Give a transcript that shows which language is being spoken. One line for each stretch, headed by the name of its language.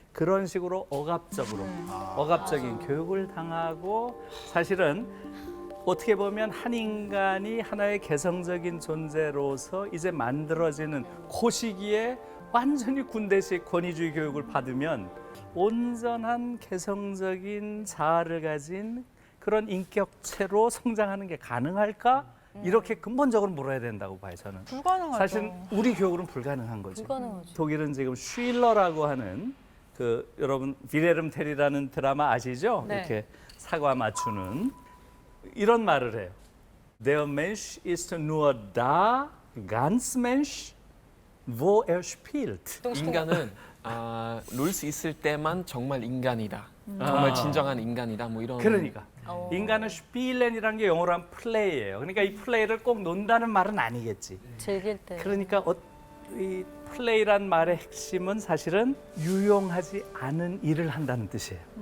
Korean: 그런 식으로 억압적인 교육을 당하고 사실은 어떻게 보면 한 인간이 하나의 개성적인 존재로서 이제 만들어지는 그 시기에 완전히 군대식 권위주의 교육을 받으면 온전한 개성적인 자아를 가진 그런 인격체로 성장하는 게 가능할까? 이렇게 근본적으로 물어야 된다고 봐요, 저는. 불가능하죠. 사실 우리 교육은 불가능한 거죠. 불가능하죠. 독일은 지금 쉴러라고 하는 그 여러분 비레름 텔이라는 드라마 아시죠? 네. 이렇게 사과 맞추는 이런 말을 해요.
German: Der Mensch ist nur da, ganz Mensch, wo er spielt.
Korean: 인간은 놀 수 있을 때만 정말 인간이다. 정말 진정한 인간이다. 뭐 이런. 그러니까 인간은 스필렌이라는 게 영어로 하면 플레이예요. 그러니까 이 플레이를 꼭 논다는 말은 아니겠지. 즐길 때. 그러니까 이 플레이란 말의 핵심은 사실은 유용하지 않은 일을 한다는 뜻이에요.